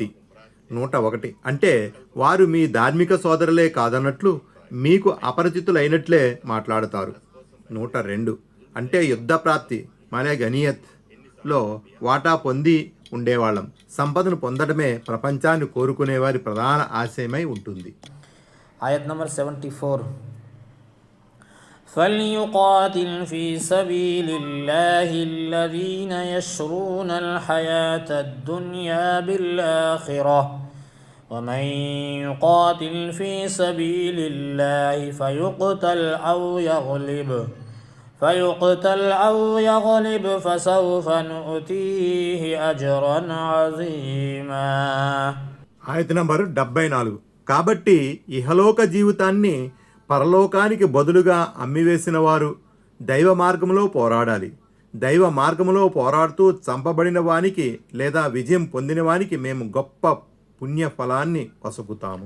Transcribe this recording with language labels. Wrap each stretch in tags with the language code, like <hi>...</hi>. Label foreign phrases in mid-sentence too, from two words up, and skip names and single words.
<te>101 అంటే వారు మీ ధార్మిక సోదరులే కాదన్నట్లు మీకు అపరిచితులైనట్లే మాట్లాడతారు. 102 అంటే యుద్ధ ప్రాప్తి, మనే గనీయత్లో వాటా పొంది ఉండేవాళ్ళం. సంపదను పొందడమే ప్రపంచాన్ని కోరుకునేవారి ప్రధాన ఆశయమై ఉంటుంది. ఆయత్ నంబర్ 74.</te> <ar>فليقاتل في سبيل الله الذين يشرون الحياة الدنيا بالآخرة ومن يقاتل في سبيل الله فيقتل أو يغلب فسوف نؤتيه أجرا عظيما.</ar> <te>ఆయత్ నంబర్ 74. కాబట్టి ఇహలోక జీవితాన్ని పరలోకానికి బదులుగా అమ్మివేసిన వారు దైవ మార్గంలో పోరాడాలి. దైవ మార్గంలో పోరాడుతూ చంపబడిన వానికి లేదా విజయం పొందిన వానికి మేము గొప్ప పుణ్య ఫలాన్ని వసపుతాము.</te>